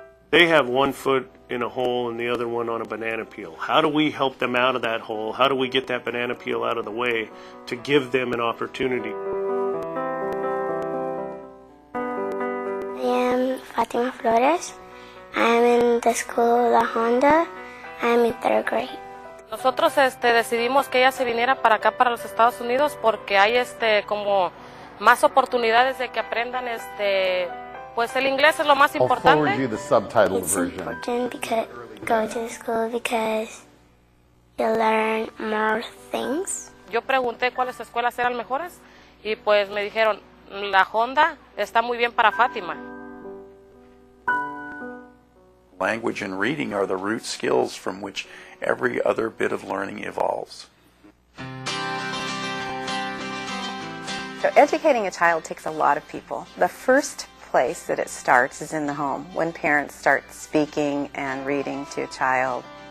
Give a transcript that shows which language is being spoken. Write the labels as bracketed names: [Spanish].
[English] They have one foot in a hole and the other one on a banana peel. How do we help them out of that hole? How do we get that banana peel out of the way to give them an opportunity? Fatima Flores. I'm in the school La Honda. I'm in 3rd grade. [Spanish] Nosotros decidimos que ella se viniera para acá, para los Estados Unidos, porque hay como más oportunidades de que aprendan pues el inglés es lo más importante. [English] I'll forward you the subtitled version. It's important because go to school because you learn more things. [Spanish] Yo pregunté cuáles escuelas eran mejores y pues me dijeron La Honda está muy bien para Fátima. [English] Language and reading are the root skills from which every other bit of learning evolves. So educating a child takes a lot of people. The first place that it starts is in the home, when parents start speaking and reading to a child.